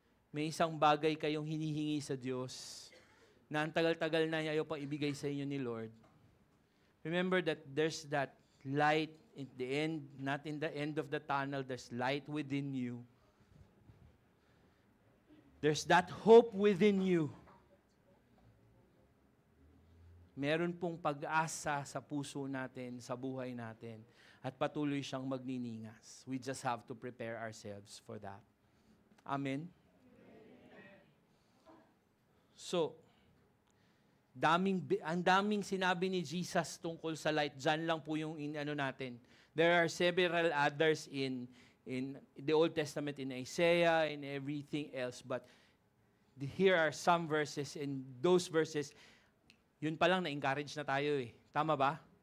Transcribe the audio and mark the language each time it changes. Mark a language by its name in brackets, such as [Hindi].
[Filipino] May isang bagay kayong hinihingi sa Diyos na ang tagal-tagal na ayaw pang ibigay sa inyo ni Lord. [English] Remember that there's that light in the end, not in the end of the tunnel, there's light within you. There's that hope within you. [Filipino] Meron pong pag-asa sa puso natin, sa buhay natin, at patuloy siyang magniningas. [English] We just have to prepare ourselves for that. Amen? [Filipino] So, ang daming sinabi ni Jesus tungkol sa light. Diyan lang po yung natin. [English] There are several others in the Old Testament, in Isaiah, and everything else. But here are some verses, and those verses, [Filipino] yun pa lang na-encourage na tayo eh. Tama ba?